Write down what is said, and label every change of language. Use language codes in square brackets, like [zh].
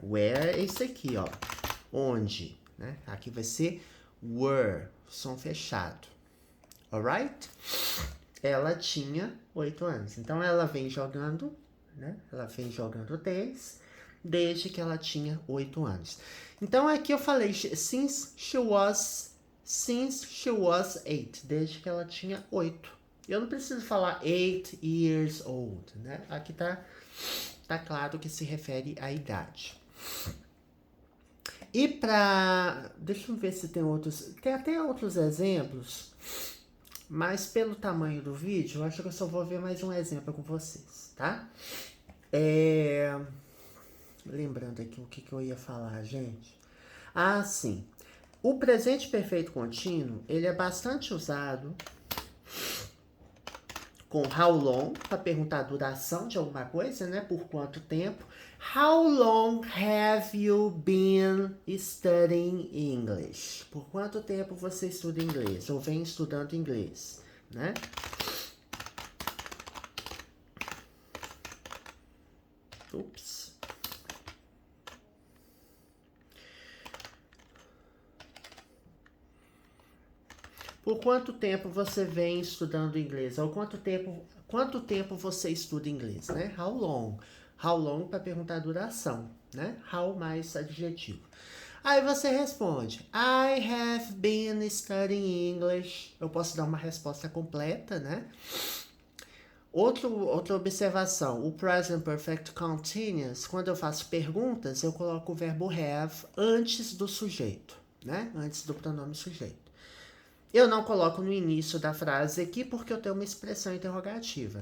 [pt] Where é esse aqui, ó. Onde, né? Aqui vai ser were, som fechado. Alright? Ela tinha 8 anos. Então, ela vem jogando, né? Ela vem jogando desde que ela tinha 8 anos. Então, aqui eu falei, [en] since she was 8. [pt] Desde que ela tinha 8. Eu não preciso falar [en] 8 years old, [pt] né? Aqui tá claro que se refere à idade. E pra... Deixa eu ver se tem outros... Tem até outros exemplos, mas pelo tamanho do vídeo, eu acho que eu só vou ver mais um exemplo com vocês, tá? Lembrando aqui o que eu ia falar, gente. Ah, sim. O presente perfeito contínuo, ele é bastante usado com how long, para perguntar a duração de alguma coisa, né? Por quanto tempo. [en] How long have you been studying English? [pt] Por quanto tempo você estuda inglês ou vem estudando inglês, né? Ups. Por quanto tempo você vem estudando inglês? Ou quanto tempo você estuda inglês, né? [en] How long? [pt] How long para perguntar a duração, né? How mais adjetivo. [en] Aí você responde, I have been studying English. [pt] Eu posso dar uma resposta completa, né? Outra observação, o present perfect continuous, quando eu faço perguntas, eu coloco o verbo have antes do sujeito, né? Antes do pronome sujeito. Eu não coloco no início da frase aqui porque eu tenho uma expressão interrogativa.